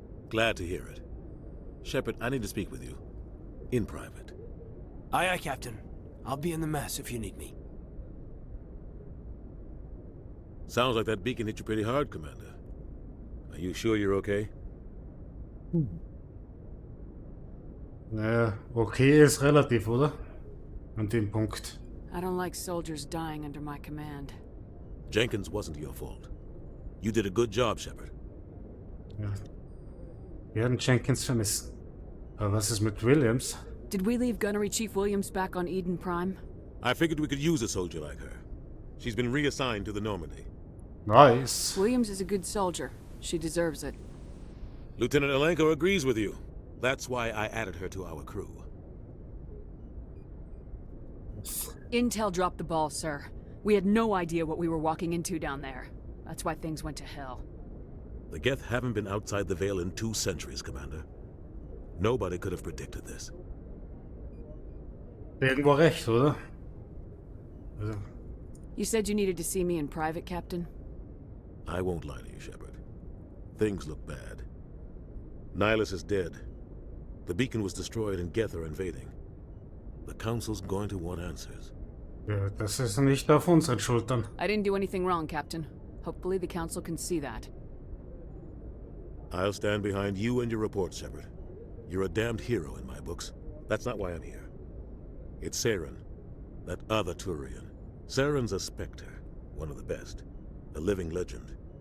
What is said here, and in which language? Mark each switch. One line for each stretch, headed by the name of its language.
English: Glad to hear it. Shepard, I need to speak with you. In private. Aye, aye, Captain. I'll be in the mess if you need me. Sounds like that beacon hit you pretty hard, Commander. Are you sure you're okay?
German: Naja, okay ist relativ, oder? An dem Punkt.
English: I don't like soldiers dying under my command. Jenkins wasn't your fault. You did a good job, Shepard.
German: Ja. Wir werden Jenkins vermissen. Aber was ist mit Williams?
English: Did we leave Gunnery Chief Williams back on Eden Prime? I figured we could use a soldier like her. She's been reassigned to the Normandy. Nice. Williams is a good soldier. She deserves it. Lieutenant Alenko agrees with you. That's why I added her to our crew. Intel dropped the ball, sir. We had no idea what we were walking into down there. That's why things went to hell. The Geth haven't been outside the Veil in 2 centuries, Commander. Nobody could have predicted this.
German: Irgendwo recht, oder? Also.
English: You said you needed to see me in private, Captain? I won't lie to you, Shepard. Things look bad. Nihilus is dead. The beacon was destroyed and Geth are invading. The Council's going to want answers.
German: Ja, das ist nicht auf unseren Schultern.
English: I didn't do anything wrong, Captain. Hopefully the Council can see that. I'll stand behind you and your report, Shepard. You're a damned hero in my books. That's not why I'm here. It's Saren, that other Turian. Saren's a Spectre, one of the best. A living legend.